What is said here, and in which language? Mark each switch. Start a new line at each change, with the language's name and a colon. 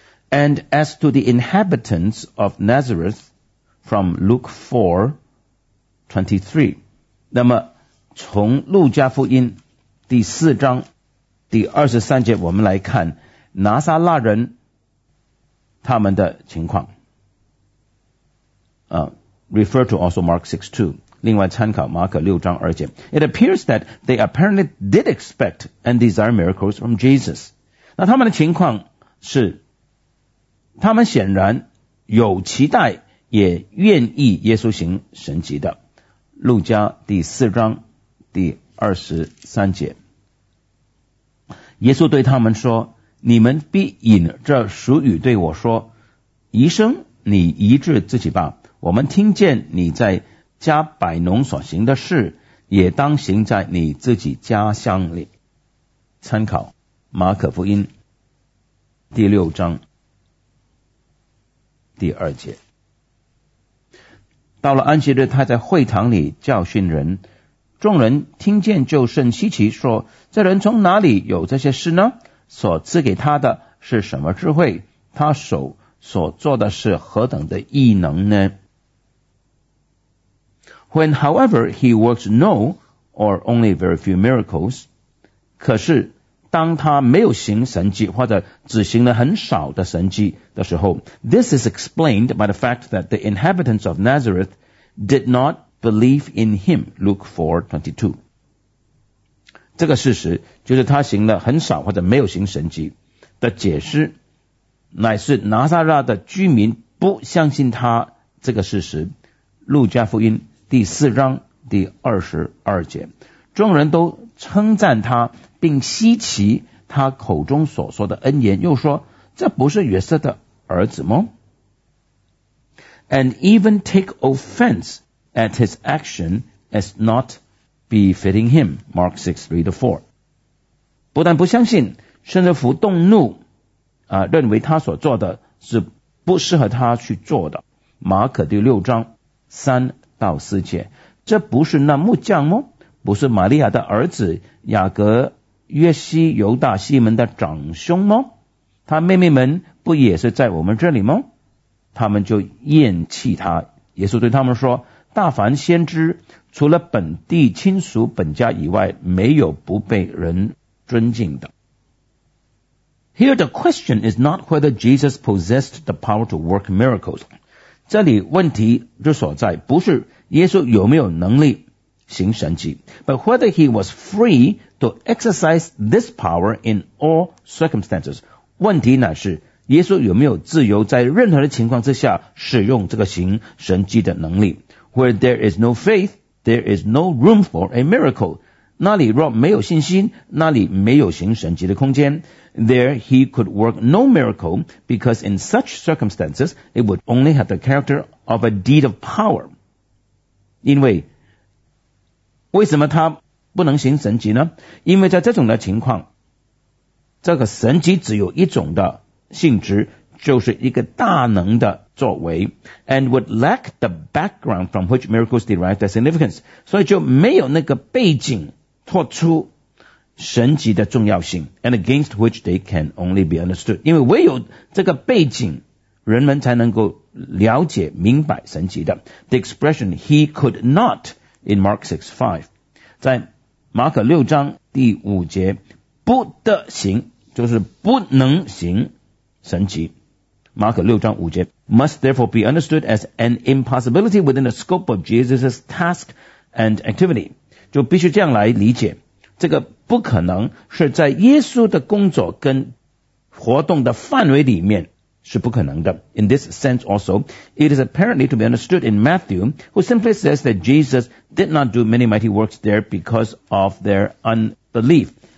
English: And as to the inhabitants of Nazareth from Luke 4:23,
Chinese: 那么从路加福音第四章第二十三节我们来看拿撒勒人他们的情况。
English: Refer to also Mark 6:2.
Chinese: 另外参考马可六章二节。
English: It appears that they apparently did expect and desire miracles from Jesus.
Chinese: 那他们的情况是他们显然有期待也愿意耶稣行神迹的。路加第四章第二十三节，耶稣对他们说，你们必引这俗语对我说，医生你医治自己吧，我们听见你在加百农所行的事也当行在你自己家乡里。参考马可福音第六章第二节。到了安息日，他在会堂里教训人，众人听见就甚稀奇，说这人从哪里有这些事呢？所赐给他的是什么智慧？他手所做的是何等的异能呢？
English: When, however, he works no or only very few miracles,
Chinese: 可是当他没有行神迹，或者只行了很少的神迹的时候，
English: This is explained by the fact that the inhabitants of Nazareth did not believe in him. Luke 4:22.
Chinese: 这个事实就是他行了很少或者没有行神迹的解释，乃是拿撒勒的居民不相信他这个事实。路加福音第四章第二十二节，众人都称赞他，并稀奇他口中所说的恩言，又说这不是约瑟的儿子吗？
English: And even take offense at his action as not befitting him. Mark 6:3-4.
Chinese: 不但不相信，甚至服动怒，认为他所做的是不适合他去做的。马可第六章三到四节，这不是那木匠吗？不是玛利亚的儿子雅各、约西、犹大、西门的长兄吗？他妹妹们不也是在我们这里吗？他们就厌弃他。耶稣对他们说，大凡先知除了本地亲属本家以外，没有不被人尊敬的。
English: Here the question is not whether Jesus possessed the power to work miracles.
Chinese: 这里问题之所在不是耶稣有没有能力行神迹，
English: but whether he was free to exercise this power in all circumstances.
Chinese: 问题乃是耶稣有没有自由在任何的情况之下使用这个行神迹的能力。
English: Where there is no faith, there is no room for a miracle.
Chinese: 那里若没有信心，那里没有行神迹的空间。
English: There he could work no miracle because in such circumstances it would only have the character of a deed of power.
Chinese: 因为为什么他不能行神迹呢？因为在这种的情况，这个神迹只有一种的性质，就是一个大能的作为，
English: and would lack the background from which miracles derive their significance.
Chinese: 所以就没有那个背景托出神迹的重要性，
English: and against which they can only be understood.
Chinese: 因为唯有这个背景，人们才能够了解明白神迹的。
English: The expression he could not in Mark 6:5,
Chinese: 在马可六章第五节，不得行就是不能行神迹。
English: 马可六章五节 must therefore be understood as an impossibility within the scope of Jesus' task and activity.
Chinese: 就必须这样来理解，这个不可能是在耶稣的工作跟活动的范围里面是不可能的。
English: In this sense also, it is apparently to be understood in Matthew, who simply says that Jesus did not do many mighty works there because of their unbelief.